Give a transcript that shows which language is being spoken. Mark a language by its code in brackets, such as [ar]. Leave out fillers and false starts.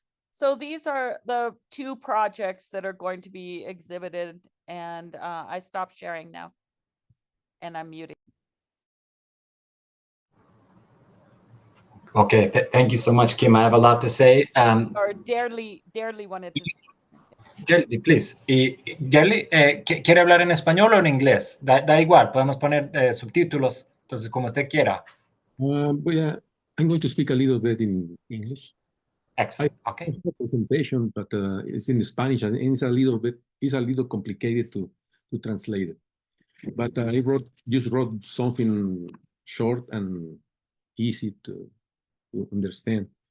[en] So these are the two projects that are going to be exhibited, and I stopped sharing now, and I'm muting. Okay, thank you so much, Kim. I have a lot to say. Or Derli wanted to speak. Derli, please. [es] Y Derli, ¿quiere hablar en español o en inglés? Da igual, podemos poner subtítulos, entonces como usted quiera. [en] I'm going to speak a little bit in English. Excellent. Okay. I have a presentation, but it's in Spanish and it's a little complicated to translate it. But I just wrote something short and easy to understand.